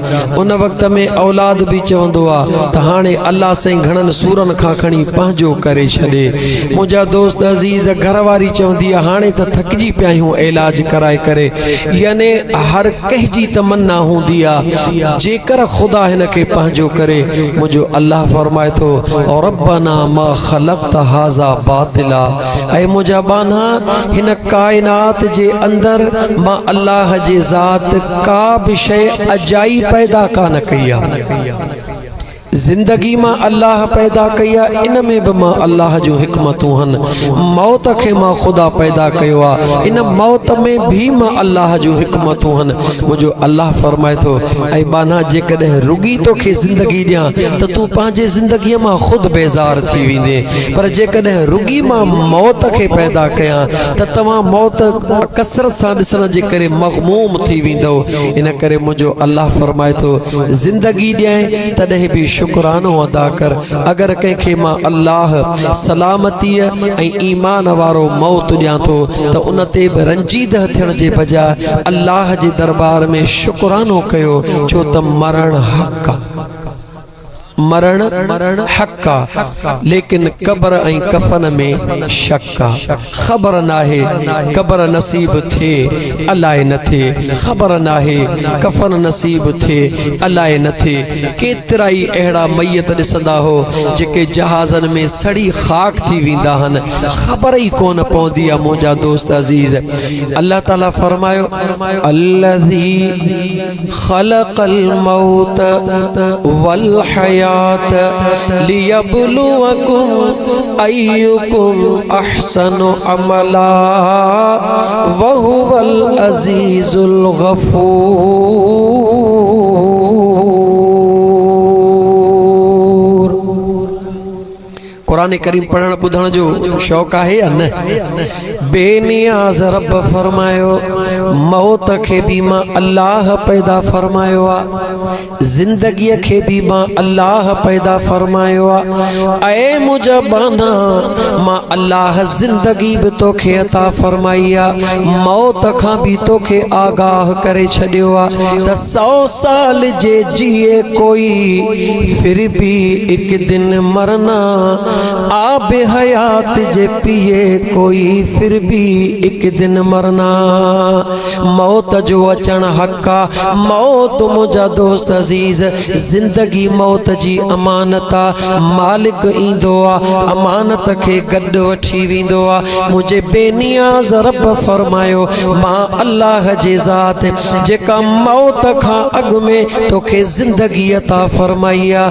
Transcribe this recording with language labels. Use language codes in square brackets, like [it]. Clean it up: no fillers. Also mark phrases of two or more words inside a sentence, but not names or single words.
[sd] उन वक़्त में औलाद भी चवंदो आहे त हाणे अल्लाह साईं घणनि सूरनि खां खणी पंहिंजो करे छॾे। मुंहिंजा दोस्त अज़ीज़ घरवारी चवंदी आहे हाणे त थकिजी पिया आहियूं इलाज कराए करे। याने हर कंहिंजी तमन्ना हूंदी आहे जेकर ख़ुदा हिन खे पंहिंजो करे। मुंहिंजो अल्लाह फरमाए थो [ar] ربنا ما خلقت هذا باطلا, [sd] ऐं मुंहिंजा बाना हिन काइनात जे अंदर मां अल्लाह जे ज़ात का बि शइ अजाई पैदा कान कई आहे। जिंदगी मां अल्लाह पैदा कया, इन में भी मां अल्लाह जो हिकमतूं हन। मौत के मां खुदा पैदा कयो आ, इन मौत में भी मां अल्लाह जो हिकमतूं हन। मुझो अल्लाह फरमाए थो ऐ बाना जेकॾहिं रुगी तोखे जिंदगी ॾियां त तू पंहिंजे जिंदगी मां खुद बेज़ार थी वेंदे, पर जेकॾहिं रुगी मां मौत के पैदा कयां त तव्हां मौत कसरत सां ॾिसण जे करे मग़मूम थी वेंदो। इन करे मुझो अल्लाह फरमाए थो जिंदगी ॾियां तॾहिं भी शुक्रानो अदा कर। अगर कंहिंखे मां अल्लाह सलामतीअ ऐं ईमान वारो मौत ॾियां थो त उन ते बि रंजीदह थियण जे बजाय अल्लाह जे दरबार में शुक्रानो कयो, छो त मरण हक़ आहे। मरण हक़ आहे, लेकिन कब्र ऐं कफन में शक आहे। ख़बर नाहे कब्र नसीब थिए अलाए न थिए, ख़बर नाहे कफन नसीब थिए अलाए न थिए। केतिरा ई अहिड़ा मैयत ॾिसंदा हो जेके जहाज़नि में सड़ी खाक थी वेंदा आहिनि, ख़बर ई कोन पवंदी आहे। मुंहिंजा दोस्त अज़ीज़ अल्लाह ताला फरमायो [ar] الذي خلق الموت والحياة ليبلوكم أيكم أحسن عملا وهو العزيز الغفور. [sd] कुरान करीम पढ़ण ॿुधण जो शौक़ आहे या न? बेनियाज़ रब फरमायो मौत के भी मां अल्लाह पैदा फरमायो आ, जिंदगी के भी मां अल्लाह पैदा फरमायो आ। ऐ मुझा बाना मां अल्लाह जिंदगी भी तोखे अता फरमाई आ, मौत खां भी तोखे आगाह करे छॾियो आ त [ur] 100 سال جے جیئے کوئی پھر بھی ایک دن مرنا, آبِ حیات جے پیئے کوئی پھر بھی ایک دن مرنا. [sd] मौत जो अचण हक़ आ। मौत मुझा दोस्त अज़ीज़ जिंदगी मौत जी अमानत आ। मालिक ईंदो आ अमानत के गॾु वठी वेंदो आ। मुझे बेनियाज़ रब फरमायो मां अल्लाह जे ज़ात जेका मौत खां अॻु में तोखे जिंदगी अता फरमाई आ।